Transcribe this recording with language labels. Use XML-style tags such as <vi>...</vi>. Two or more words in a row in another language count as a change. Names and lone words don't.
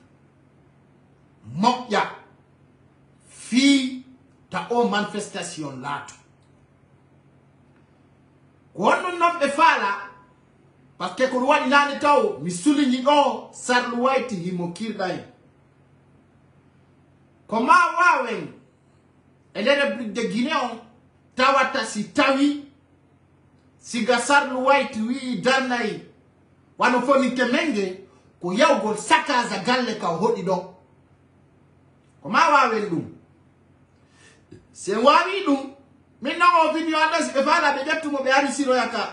<ff>moƴƴa fi ta o manifestation laato ko wonnon noon ɓe faala</ff> <fr>par ce que</fr> <ff>ko waɗi nane taw mi suliñi ɗo sarlu wayti himo kirɗa en ko ma wawen e nder</ff> <fr>république de guinée</fr> <ff>on tawata si tawi siga sarlu wayti wi darnayi wano foninke menge ko yawgol sakaza galle ka hoɗi ɗon ko ma wawen ɗum se wawi ɗum min non o video anda si ɓe faala ɓe ƴettumo ɓe ari siroya</ff>